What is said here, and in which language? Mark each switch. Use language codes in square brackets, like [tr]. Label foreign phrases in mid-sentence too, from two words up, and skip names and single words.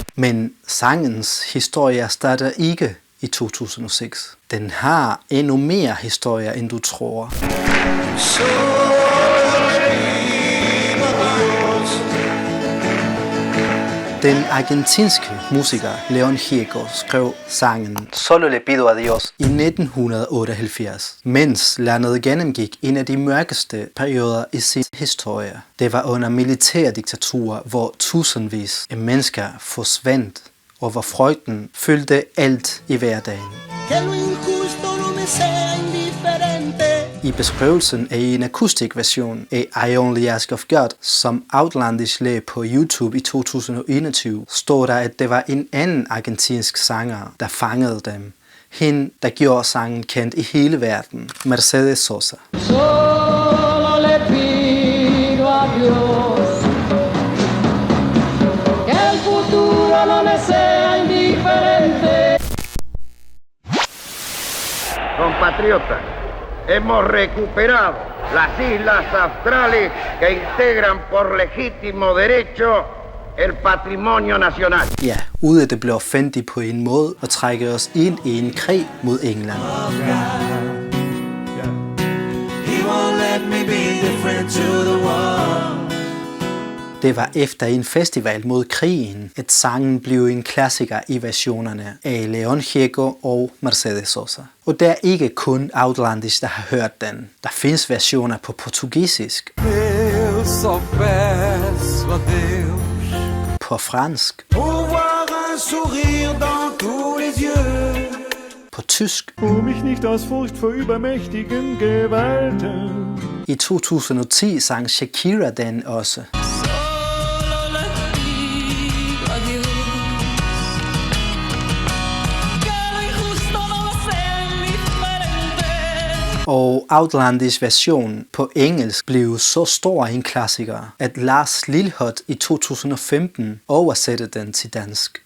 [da] Men sangens historie starter ikke i 2006. Den har endnu mere historie, end du tror. Den argentinske musiker León Gieco skrev sangen Solo le pido a Dios i 1978, mens landet gennemgik en af de mørkeste perioder i sin historie. Det var under militærdiktaturer, hvor tusindvis af mennesker forsvandt, og hvor frygten fyldte alt i hverdagen. I beskrivelsen af en akustik version af I Only Ask of God, som Outlandish lagde på YouTube i 2021, står der, at det var en anden argentinsk sanger, der fangede dem. Hende, der gjorde sangen kendt i hele verden, Mercedes Sosa. [es] Solo le pido a Dios, que el futuro no me sea indiferente. Compatriotas, hemos recuperado las islas australes que integran por legítimo derecho el patrimonio nacional. [da] Ja, ude det blev offentligt på en måde og trække os ind i en krig mod England. Det var efter en festival mod krigen, at sangen blev en klassiker i versionerne af León Gieco og Mercedes Sosa. Og det er ikke kun Outlandish, der har hørt den. Der findes versioner på portugisisk, på fransk, på tysk, [de] mich nicht aus Furcht vor übermächtigen Gewalten. [da] I 2010 sang Shakira den også. Og Outlandish version på engelsk blev så stor en klassiker, at Lars Lilholt i 2015 oversatte den til dansk.